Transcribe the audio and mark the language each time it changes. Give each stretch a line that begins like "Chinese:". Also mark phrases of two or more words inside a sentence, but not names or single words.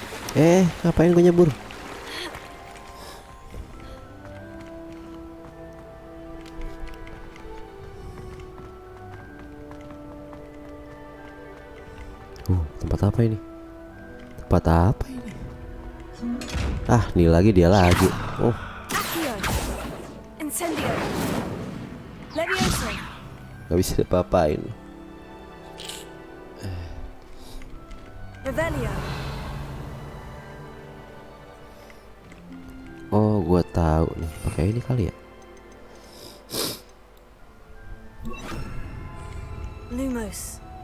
Indonesian: Ngapain gue nyebur? Tempat apa ini? Tempat apa ini? Nih lagi dia lagi. Incendio. Levioso. Gak bisa diapa-apain. Revelio. Oh, gua tahu nih. Pakai ini kali ya. Lumos.